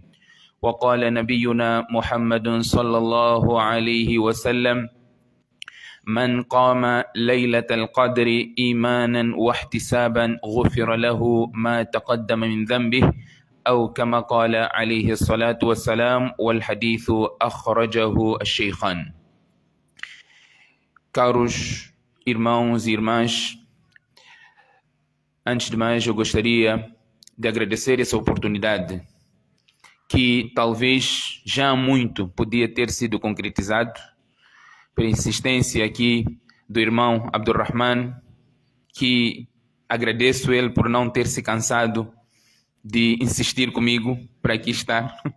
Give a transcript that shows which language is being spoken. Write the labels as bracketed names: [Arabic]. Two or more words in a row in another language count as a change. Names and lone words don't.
[Arabic] وقال نبينا محمد صلى الله عليه وسلم: من قام ليلة القدر إيمانا واحتسابا غفر له ما تقدم من ذنبه، أو كما قال عليه الصلاة والسلام، والحديث أخرجه الشيخان. [Portuguese] Caros irmãos e irmãs, antes de mais eu gostaria de agradecer essa oportunidade que talvez já há muito podia ter sido concretizado pela insistência aqui do irmão Abdurrahman, que agradeço ele por não ter se cansado de insistir comigo para aqui estar.